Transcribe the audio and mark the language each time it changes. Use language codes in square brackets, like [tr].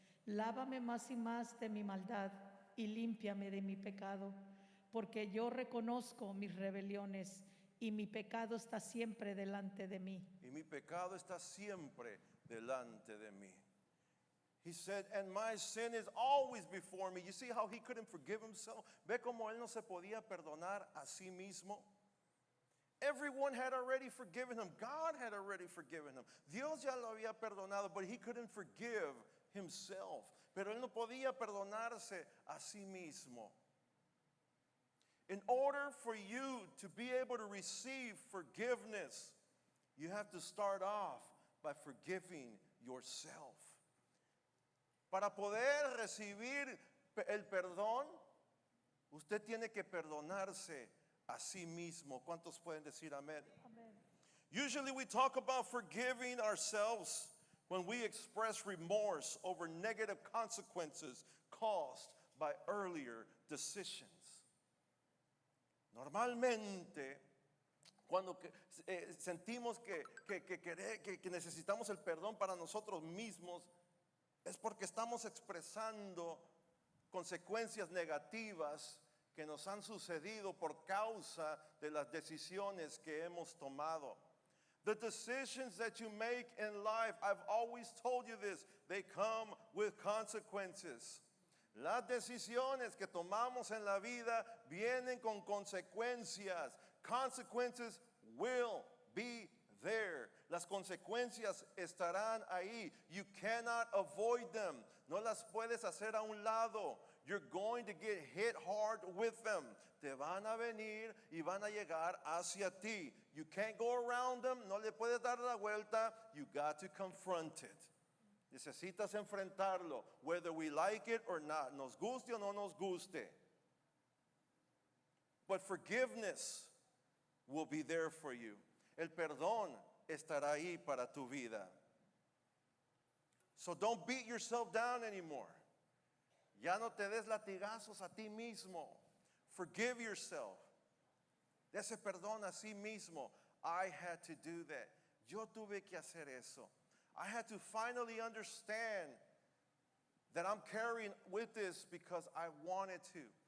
[es] Lávame más y más de mi maldad y límpiame de mi pecado, porque yo reconozco mis rebeliones y mi pecado está siempre delante de mí. Y mi pecado está siempre delante de mí. [en] He said, and my sin is always before me. You see how he couldn't forgive himself? [es] ¿Ve cómo él no se podía perdonar a sí mismo? [en] Everyone had already forgiven him. God had already forgiven him. [es] Dios ya lo había perdonado, [en] but he couldn't forgive himself. [es] Pero él no podía perdonarse a sí mismo. [en] In order for you to be able to receive forgiveness, you have to start off by forgiving yourself. [es] Para poder recibir el perdón, usted tiene que perdonarse a sí mismo. ¿Cuántos pueden decir amén? Amén. [en] Usually we talk about forgiving ourselves when we express remorse over negative consequences caused by earlier decisions. [es] Normalmente, cuando sentimos que necesitamos el perdón para nosotros mismos, es porque estamos expresando consecuencias negativas que nos han sucedido por causa de las decisiones que hemos tomado. [en] The decisions that you make in life, I've always told you this, they come with consequences. [es] Las decisiones que tomamos en la vida vienen con consecuencias. [en] Consequences will be there. [es] Las consecuencias estarán ahí. [en] You cannot avoid them. [es] No las puedes hacer a un lado. [en] You're going to get hit hard with them. [es] Te van a venir y van a llegar hacia ti. [en] You can't go around them. [es] No le puedes dar la vuelta. [en] You got to confront it. [es] Necesitas enfrentarlo, [en] whether we like it or not. [es] Nos guste o no nos guste. [en] But forgiveness will be there for you. [es] El perdón estará ahí para tu vida. [en] So don't beat yourself down anymore. [es] Ya no te des latigazos a ti mismo. [en] Forgive yourself. [es] Dese perdón a sí mismo. [en] I had to do that. [es] Yo tuve que hacer eso. [en] I had to finally understand that I'm carrying with this because I wanted to.